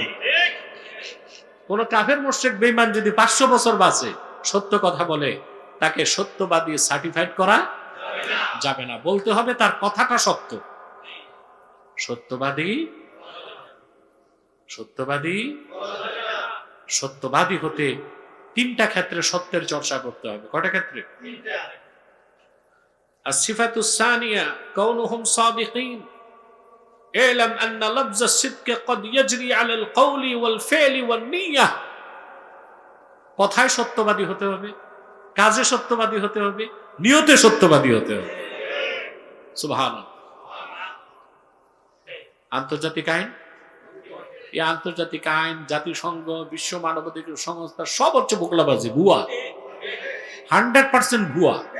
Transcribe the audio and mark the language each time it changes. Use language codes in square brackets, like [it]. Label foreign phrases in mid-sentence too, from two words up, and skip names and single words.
[bn] কোন কাফের মুশরিক বেঈমান যদি 500 বছর বাঁচে সত্য কথা বলে, তাকে সত্যবাদী সার্টিফাইড করা যাবে না। বলতে হবে তার কথাটা সত্য। সত্যবাদী সত্যবাদী সত্যবাদী হতে তিনটা ক্ষেত্রে সত্যের চর্চা করতে হবে। কয়টা ক্ষেত্রে? [ar] الصفة الثانية كونهم صادقين اعلم أن لفظ الصدق قد يجري على القول والفعل والنية. [bn] কথায় সত্যবাদী হতে হবে, কাজে সত্যবাদী হতে হবে, নিয়তে সত্যবাদী হতে হবে। সুবহানাল্লাহ। আন্তর্জাতিক আইন, এই আন্তর্জাতিক আইন, জাতিসংঘ, বিশ্ব মানবাধিকার সংস্থা সব হচ্ছে বোকলাবাজি, ভুয়া, 100% ভুয়া।